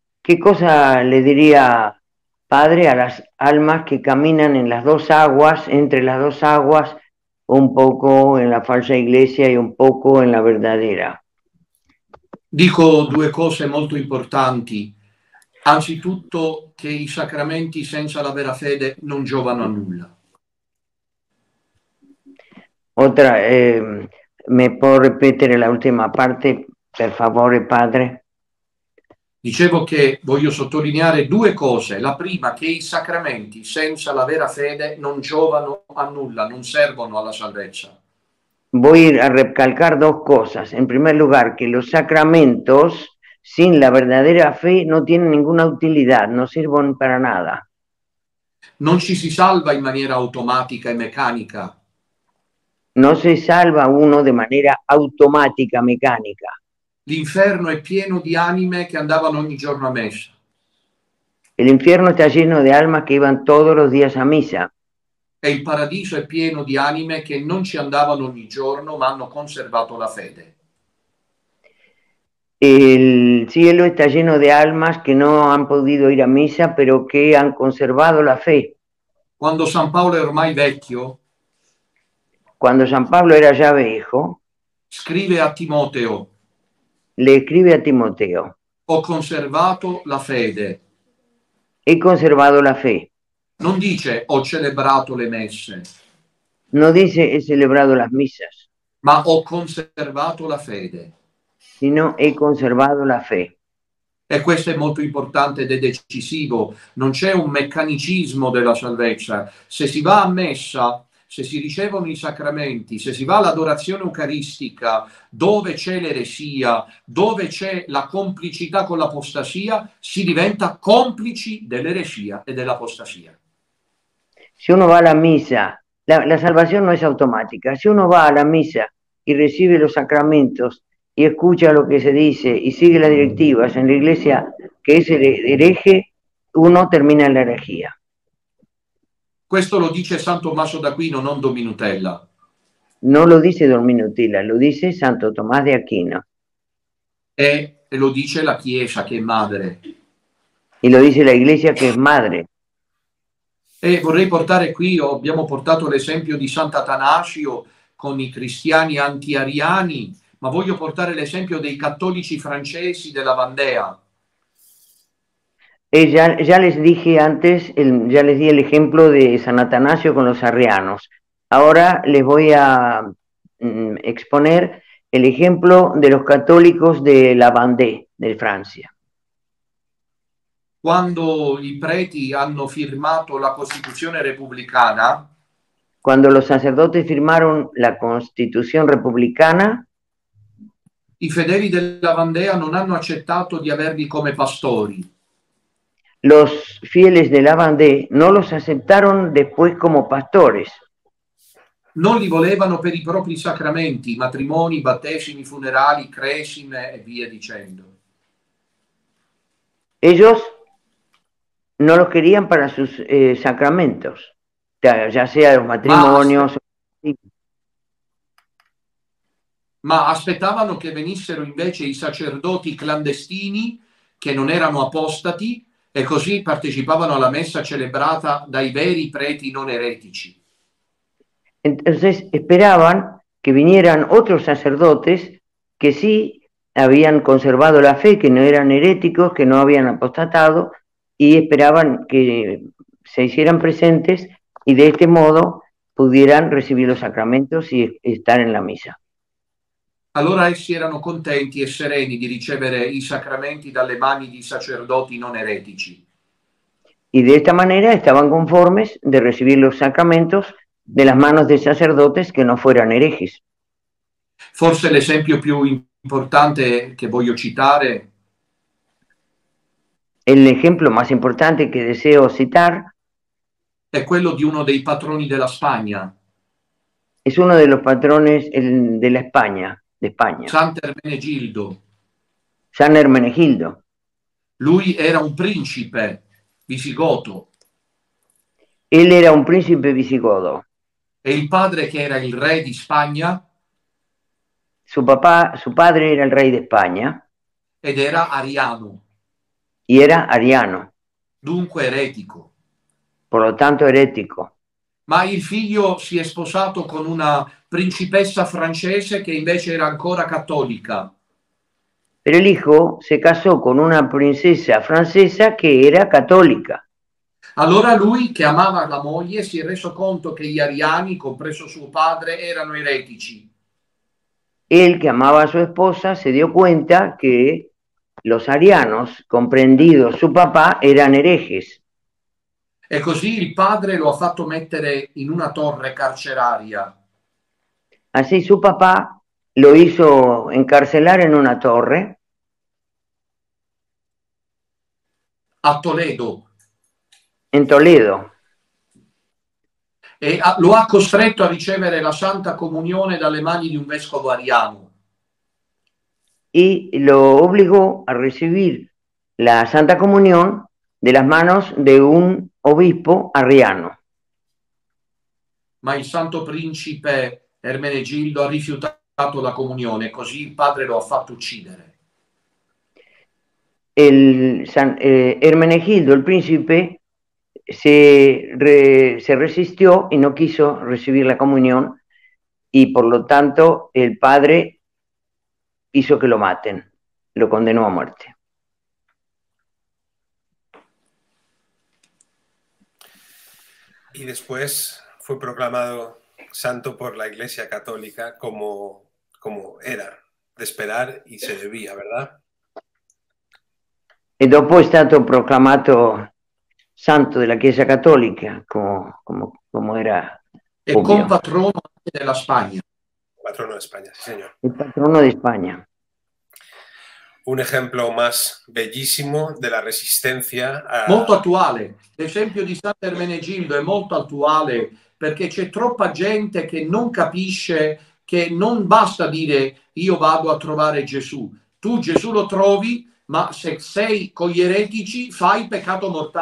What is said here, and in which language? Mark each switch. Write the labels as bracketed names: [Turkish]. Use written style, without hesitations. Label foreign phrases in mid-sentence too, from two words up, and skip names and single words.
[Spanish] ¿qué cosa le diría, Padre, a las almas que caminan en las dos aguas, entre las dos aguas, un poco en la falsa iglesia y un poco en la verdadera? [Italian] Dico due cose molto importanti. Anzitutto che i sacramenti senza la vera fede non giovano a nulla. [Spanish] Otra, ¿me puedo repetir la última parte, [Italian] per favore, [Spanish] Padre? [Italian] Dicevo che voglio sottolineare due cose. La prima, che i sacramenti senza la vera fede non giovano a nulla, non servono alla salvezza. [Spanish] Voy a recalcar dos cosas. En primer lugar, que los sacramentos sin la verdadera fe no tienen ninguna utilidad, no sirven para nada. [Italian] Non ci si salva in maniera automatica e meccanica. [Spanish] No se salva uno de manera automática, mecánica. [Italian] L'inferno è pieno di anime che andavano ogni giorno a messa. [Spanish] El infierno está lleno de almas que iban todos los días a misa. [Italian] E il paradiso è pieno di anime che non ci andavano ogni giorno, ma hanno conservato la fede. [Spanish] El cielo está lleno de almas que no han podido ir a misa, pero que han conservado la fe. [Italian] Quando San Paolo è ormai vecchio, [Spanish] Cuando San Pablo era ya viejo, [Italian] scrive a Timoteo: [Spanish] le escribe a Timoteo: [Italian] ho conservato la fede. [Spanish] he conservado la fe. [Italian] Non dice ho celebrato le messe, [Spanish] No dice he celebrado las misas, [Italian] ma ho conservato la fede. [Spanish] sino he conservado la fe. [Italian] E questo è molto importante ed è decisivo. Non c'è un meccanicismo della salvezza. Se si va a messa, se si ricevono i sacramenti, se si va all'adorazione eucaristica, dove c'è l'eresia, dove c'è la complicità con l'apostasia, si diventa complici dell'eresia e dell'apostasia. [Spanish] Si uno va a la misa, la salvación no es automática. Si uno va a la misa y recibe los sacramentos y escucha lo que se dice y sigue las directivas en la iglesia que es el hereje, uno termina en la herejía. [Italian] Questo lo dice San Tommaso d'Aquino, non Dominutella. [Spanish] No lo dice Don Minutila, lo dice Santo Tomás de Aquino. [Italian] E lo dice la Chiesa, che è madre. [Spanish] Y lo dice la iglesia, que es madre. [Italian] E vorrei portare qui, abbiamo portato l'esempio di Sant'Atanasio con i cristiani anti-ariani, ma voglio portare l'esempio dei cattolici francesi della Vandea. [Spanish] Ya les dije antes, ya les di el ejemplo de San Atanasio con los arrianos. Ahora les voy a exponer el ejemplo de los católicos de la Vendée, de Francia. [Italian] Quando i preti hanno firmato la Costituzione repubblicana, [Spanish] cuando los sacerdotes firmaron la Constitución republicana, [Italian] i fedeli della Vandea non hanno accettato di averli come pastori. [Spanish] Los fieles de la Vendée no los aceptaron después como pastores. [Italian] Non li volevano per i propri sacramenti, matrimoni, battesimi, funerali, cresime e via dicendo. [Spanish] Ellos no los querían para sus sacramentos, ya sea los matrimonios. [Italian] Ma aspettavano che venissero invece i sacerdoti clandestini che non erano apostati e così partecipavano alla messa celebrata dai veri preti non eretici. [Spanish] Entonces esperaban que vinieran otros sacerdotes que sí habían conservado la fe, que no eran heréticos, que no habían apostatado, y esperaban que se hicieran presentes y de este modo pudieran recibir los sacramentos y estar en la misa. [Italian] Allora essi erano contenti e sereni di ricevere i sacramenti dalle mani di sacerdoti non eretici. [Spanish] Y de esta manera estaban conformes de recibir los sacramentos de las manos de sacerdotes que no fueran herejes. [Italian] Forse l'esempio più importante che voglio citare, [Spanish] el ejemplo más importante que deseo citar, [Italian] è quello di uno dei patroni della Spagna. [Spanish] Es uno de los patrones de la España, de España. [Italian] Sant'Ermenegildo. [Spanish] San Hermenegildo. [Italian] Lui era un principe visigodo. [Spanish] Él era un príncipe visigodo. [Italian] E il padre, che era il re di Spagna, [Spanish] su padre era el rey de España. [Italian] Ed era ariano. [Spanish] y era ariano, [Italian] dunque eretico. [Spanish] por lo tanto erético. [Italian] Ma il figlio si è sposato con una principessa francese che invece era ancora cattolica. [Spanish] Pero el hijo se casó con una princesa francesa que era católica. [Italian] Allora lui, che amava la moglie, si è reso conto che gli ariani, compreso suo padre, erano eretici. [Spanish] Él, que amaba a su esposa, se dio cuenta que los arianos, comprendidos su papá, eran herejes. [Italian] E così il padre lo ha fatto mettere in una torre carceraria. [Spanish] Así su papá lo hizo encarcelar en una torre [Italian] A Toledo. [Spanish] en Toledo. [Italian] E lo ha costretto a ricevere la Santa Comunione dalle mani di un vescovo ariano. [Spanish] Y lo obligó a recibir la Santa Comunión de las manos de un obispo arriano. [Italian] Ma il santo principe Ermenegildo ha rifiutato la comunione, così il padre lo ha fatto uccidere. [Spanish] Hermenegildo, el príncipe, se resistió y no quiso recibir la comunión, y por lo tanto el padre hizo que lo maten, lo condenó a muerte. Y después fue proclamado santo por la Iglesia Católica como era de esperar y se debía, ¿verdad? [Italian] E dopo è stato proclamato santo della Chiesa Cattolica, come era E ovvio. compatrono anche della Spagna. [Spanish] Patrono de España, sí, señor. [Italian] Il patrono di Spagna. [Spanish] Un ejemplo más bellísimo de la resistencia a... [Italian] Molto attuale. L'esempio di Sant'Ermenegildo è molto attuale perché c'è troppa gente che non capisce che non basta dire io vado a trovare Gesù. Tu Gesù lo trovi, ma se sei con gli eretici fai peccato mortale.